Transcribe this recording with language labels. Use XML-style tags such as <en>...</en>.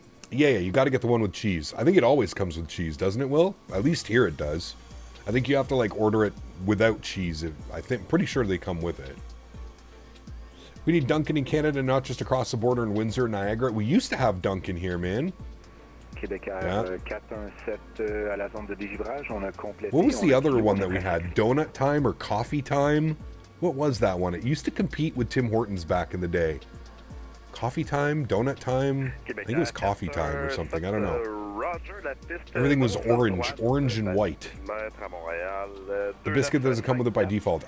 <en>Yeah, you got to get the one with cheese. I think it always comes with cheese, doesn't it, Will? At least here it does. I think you have to, like, order it without cheese. Pretty sure they come with it. We need Dunkin' in Canada, not just across the border in Windsor, Niagara. We used to have Dunkin' here, man.</en> <fr>Québécois 417 à la zone de dégivrage. On a complété.</fr> <en>What was the other one that we had? Donut Time or Coffee Time? What was that one? It used to compete with Tim Hortons back in the day. Coffee Time? Donut Time? I think it was Coffee Time or something. I don't know. Everything was orange and white. The biscuit doesn't come with it by default.</en>